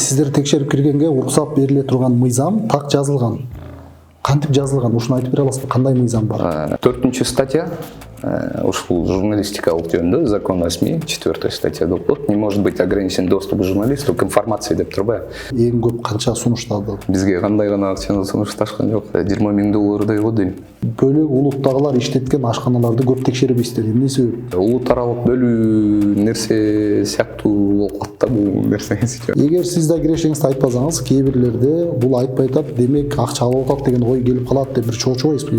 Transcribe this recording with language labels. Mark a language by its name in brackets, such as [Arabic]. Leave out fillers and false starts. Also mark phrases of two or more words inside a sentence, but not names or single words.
[Kyrgyz] сиздер текшерип киргенге уруксат бериле турган мыйзам так жазылган. Кантип жазылган? Ушуну айтып бере аласызбы? Кандай мыйзам бар? 4-нчы статья ушул журналистикалык жөнүндө [Russian] закон о СМИ 4-я статья [Kyrgyz] деп коет. [Russian] Не может быть ограничен доступ журналисту к информации [Kyrgyz] деп турбайбы? Эң көп канча сунушталды? Бизге кандай гана акчаны сунушташкан жок. 20 000 доллардай го дейм. Бөлөк улуттагылар иштеткен ашканаларды көп текшеребиздер. Эмне себеп? Улут аралык бөлүү нерсе сыяктуу болуп калат да бул нерсеңизчи. Эгер сиз да кирешеңизди айтпасаңыз, кээ бирлерде бул айтпай атат, демек акча алып атат деген ой келип калат деп бир чоочубайсызбы?